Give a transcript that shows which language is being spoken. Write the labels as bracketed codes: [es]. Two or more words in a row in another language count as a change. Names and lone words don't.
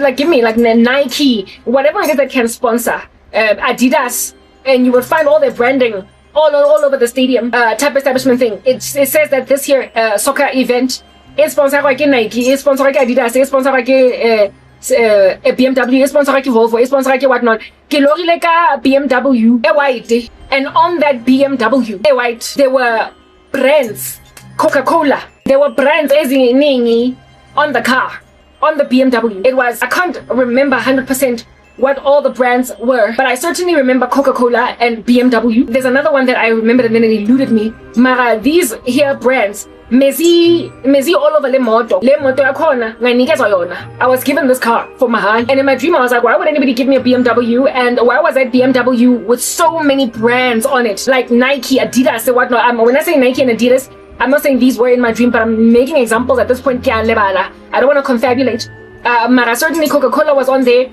[en] Like, give me like Nike, whatever it is that can sponsor, Adidas, and you will find all their branding all over the stadium type establishment thing. It says that this here soccer event is sponsored by Nike, is sponsored by Adidas, is sponsored by BMW, is sponsored by Volvo, is sponsored by whatnot. [st] Ke lorile ka [en] BMW e white, and on that BMW e white there were brands, Coca-Cola. There were brands eziningi on the car, on the BMW. It was, I can't remember 100% what all the brands were, but I certainly remember Coca-Cola and BMW. There's another one that I remembered and then it eluded me. [zu] Mara, [en] these here brands, [zu] mezi [en] all over [zu] le moto yakhona nganikezwa yona. [en] I was given this car for mahal, and in my dream I was like, why would anybody give me a BMW? And why was that BMW with so many brands on it, like Nike, Adidas, and whatnot? When I say Nike and Adidas, I'm not saying these were in my dream, but I'm making examples at this point. I don't want to confabulate. Mara, certainly Coca-Cola was on there.